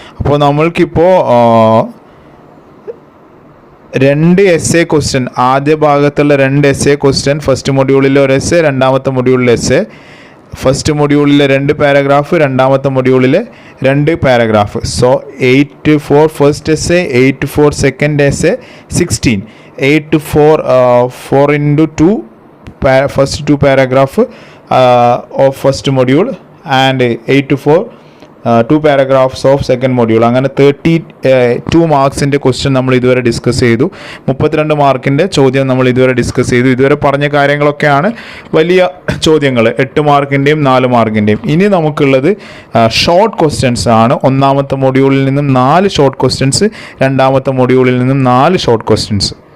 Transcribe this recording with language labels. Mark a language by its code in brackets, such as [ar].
[ml] അപ്പോൾ നമ്മൾക്കിപ്പോൾ 2 essay question, ആദ്യ ഭാഗത്തുള്ള 2 എസ്സേ ക്വസ്റ്റ്യൻ, ഫസ്റ്റ് മൊഡ്യൂളിലെ ഒരു എസ്സേ, രണ്ടാമത്തെ മൊഡ്യൂളിലെ എസ്സേ. ഫസ്റ്റ് മൊഡ്യൂളിലെ 2 പാരഗ്രാഫ്, രണ്ടാമത്തെ മൊഡ്യൂളിലെ 2 paragraph. [en] So 8 for first essay, 8 for second essay, 16. 8 for 4 into 2 first 2 paragraph of first module and 8 for 2 paragraphs of second module. [ml] അങ്ങനെ 32 മാർക്സിൻ്റെ question നമ്മൾ ഇതുവരെ discuss ചെയ്തു. 32 മാർക്കിൻ്റെ ചോദ്യം നമ്മൾ ഇതുവരെ ഡിസ്കസ് ചെയ്തു. ഇതുവരെ പറഞ്ഞ കാര്യങ്ങളൊക്കെയാണ് വലിയ ചോദ്യങ്ങൾ, 8 മാർക്കിൻ്റെയും 4 മാർക്കിൻ്റെയും. ഇനി നമുക്കുള്ളത് ഷോർട്ട് ക്വസ്റ്റ്യൻസ് ആണ്. ഒന്നാമത്തെ മൊഡ്യൂളിൽ നിന്നും 4 ഷോർട്ട് ക്വസ്റ്റ്യൻസ്, രണ്ടാമത്തെ മൊഡ്യൂളിൽ നിന്നും 4 ഷോർട്ട് ക്വസ്റ്റ്യൻസ്.